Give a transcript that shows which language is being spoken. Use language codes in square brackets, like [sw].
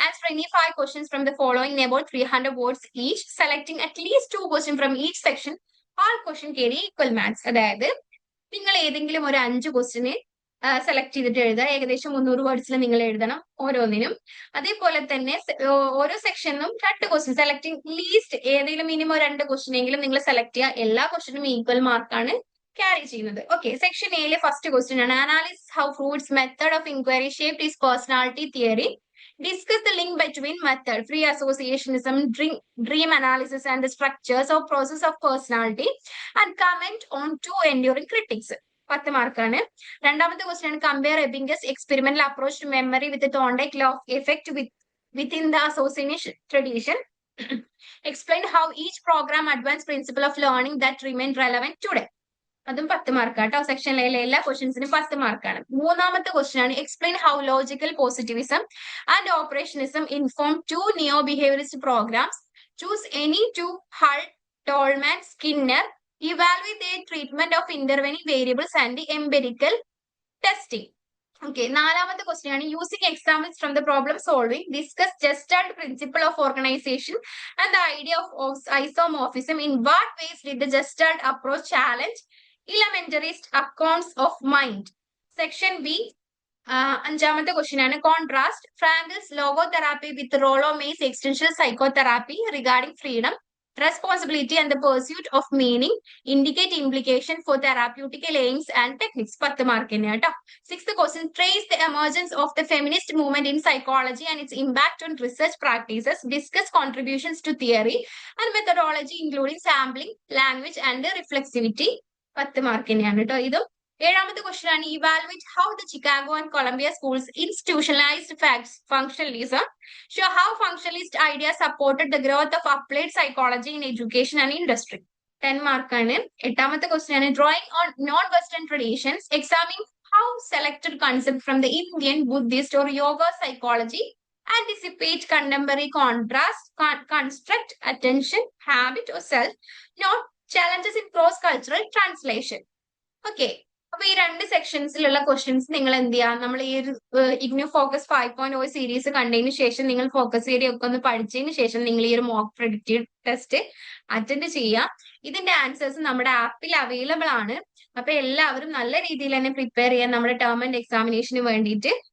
[en] Answer any 5 questions from the following in about 300 words each, selecting at least 2 questions from each section. All question carry equal marks. [ml] അതായത് നിങ്ങൾ ഏതെങ്കിലും ഒരു 5 ക്വസ്റ്റിന് select ചെയ്തിട്ട് എഴുതുക. ഏകദേശം 300 വേർഡ്സിൽ നിങ്ങൾ എഴുതണം ഓരോന്നിനും. അതേപോലെ തന്നെ ഓരോ സെക്ഷനിലും 2 ക്വസ്റ്റ്യൻ സെലക്ടിങ് ലീസ്റ്റ് ഏതെങ്കിലും മിനിമം 2 ക്വസ്റ്റ്യൻ എങ്കിലും നിങ്ങൾ സെലക്ട് ചെയ്യുക. എല്ലാ ക്വസ്റ്റിനും ഈക്വൽ മാർക്കാണ് ക്യാരി ചെയ്യുന്നത്. ഓക്കെ, സെക്ഷൻ എയിലെ ഫസ്റ്റ് ക്വസ്റ്റ്യൻ ആണ്. [en] Analyse how Freud's method of inquiry shaped his personality theory. Discuss the link between method, free associationism, dream analysis, and the structures or process of personality, and comment on 2 enduring critics. [ml] 10 മാർക്കാണ്. രണ്ടാമത്തെ question ആണ്. [en] Compare Ebbinghaus experimental approach to memory with Thorndike law of effect within the association tradition. Explain how each program advanced principle of learning that remain relevant today. [ml] അതും 10 മാർക്കാട്ടോ. സെക്ഷനിലെ എല്ലാ ക്വസ്റ്റ്യൻസിനും 10 മാർക്കാണ്. മൂന്നാമത്തെ question ആണ്. [en] Explain how logical positivism and operationism inform 2 neo behaviourist programmes. Choose any 2 Hull, Tolman, Skinner. Evaluate their treatment of intervening variables and empirical testing. Okay, [ml] നാലാമത്തെ question ആണ്. [en] Using examples from the problem solving, discuss Gestalt principle of organisation and the idea of isomorphism. In what ways did the Gestalt approach challenge elementarist accounts of mind. [ml] Section B അഞ്ചാമത്തെ question ആണ്. [en] Contrast Frankl's logotherapy with Rollo May's existential psychotherapy regarding freedom, responsibility and the pursuit of meaning, indicate implication for therapeutical aims and techniques. [ml] 10 mark തന്നെയാണ് കേട്ടോ. Sixth question. [en] Trace the emergence of the feminist movement in psychology and its impact on research practices. Discuss contributions to theory and methodology including sampling, language and reflexivity. [ml] 10 mark തന്നെയാണ് കേട്ടോ ഇതും. ഏഴാമത്തെ question ആണ്. [en] Evaluate how the Chicago and Columbia schools institutionalized functionalism. Show how functionalist ideas supported the growth of applied psychology in education and industry. [ml] 10 മാർക്കാണ്. എട്ടാമത്തെ question ആണ്. [en] Drawing on non-Western traditions. Examine how selected concepts from the Indian, Buddhist or yoga psychology anticipate contemporary contrast, construct attention, habit or self. Note challenges in cross-cultural translation. Okay. [ml] അപ്പൊ ഈ 2 സെക്ഷൻസിലുള്ള questions നിങ്ങൾ എന്ത് ചെയ്യാം, നമ്മൾ ഈ ഒരു IGNOU focus 5.0 series കണ്ടതിന് ശേഷം നിങ്ങൾ ഫോക്കസ് ഏരിയ ഒക്കെ ഒന്ന് പഠിച്ചതിന് ശേഷം നിങ്ങൾ ഈ ഒരു മോക്ക് പ്രെഡിക്റ്റീവ് ടെസ്റ്റ് അറ്റൻഡ് ചെയ്യാം. ഇതിന്റെ ആൻസേഴ്സ് നമ്മുടെ ആപ്പിൽ അവൈലബിൾ ആണ്. അപ്പൊ എല്ലാവരും നല്ല രീതിയിൽ തന്നെ പ്രിപ്പയർ ചെയ്യാൻ നമ്മുടെ ടേം ആൻഡ് എക്സാമിനേഷന് വേണ്ടിയിട്ട്.